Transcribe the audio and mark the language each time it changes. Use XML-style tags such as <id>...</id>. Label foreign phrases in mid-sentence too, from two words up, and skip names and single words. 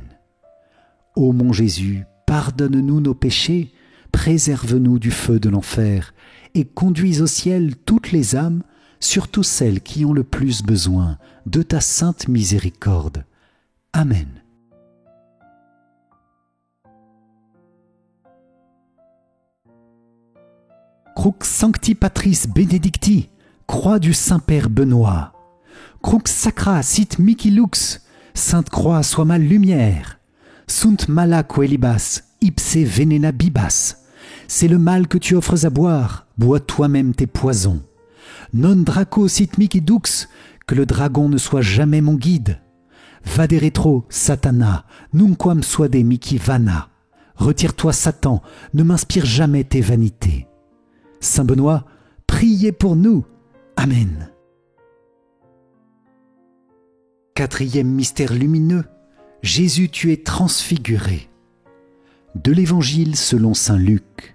<fr>Ô mon Jésus, pardonne-nous nos péchés, préserve-nous du feu de l'enfer, et conduis au ciel toutes les âmes, surtout celles qui ont le plus besoin de ta sainte miséricorde.</fr> <la>Amen. Crux Sancti Patris Benedicti,</la> <fr>croix du Saint-Père Benoît.</fr> <la>Crux Sacra sit mihi lux,</la> <fr>Sainte Croix soit ma lumière.</fr> <la>Sunt mala coelibas, ipse venena bibas.</la> <fr>C'est le mal que tu offres à boire, bois toi-même tes poisons.</fr> <la>Non draco sit mihi dux,</la> <fr>que le dragon ne soit jamais mon guide.</fr> <la>Vade retro, Satana, nunquam suade mihi vana.</la> <fr>Retire-toi, Satan, ne m'inspire jamais tes vanités. Saint Benoît, priez pour nous. Amen. Quatrième mystère lumineux, Jésus, tu es transfiguré. De l'Évangile selon saint Luc.</fr>